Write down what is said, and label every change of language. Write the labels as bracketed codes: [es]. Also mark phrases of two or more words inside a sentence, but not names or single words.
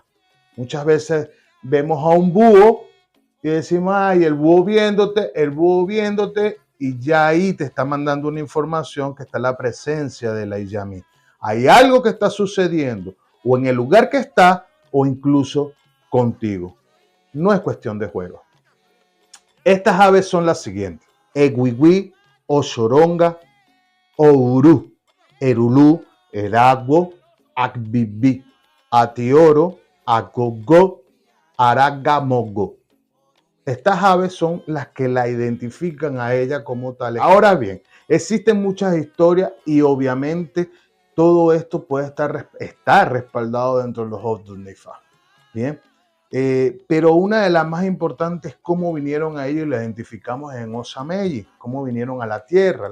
[es] Muchas veces vemos a un búho y decimos, ay, el búho viéndote, y ya ahí te está mandando una información que está la presencia de la iyamí. Hay algo que está sucediendo, o en el lugar que está, o incluso contigo. No es cuestión de juego. Estas aves son las siguientes: Eguigui, Ochoronga, Ourú, Erulú, Eragbo, Akbibi, Atioro, Agogo, Aragamogo. Estas aves son las que la identifican a ella como tal. Ahora bien, existen muchas historias y obviamente todo esto puede estar respaldado dentro de los Hofdun Neifá. Bien, pero una de las más importantes es cómo vinieron a ellos y la identificamos en Osameyi, cómo vinieron a la tierra.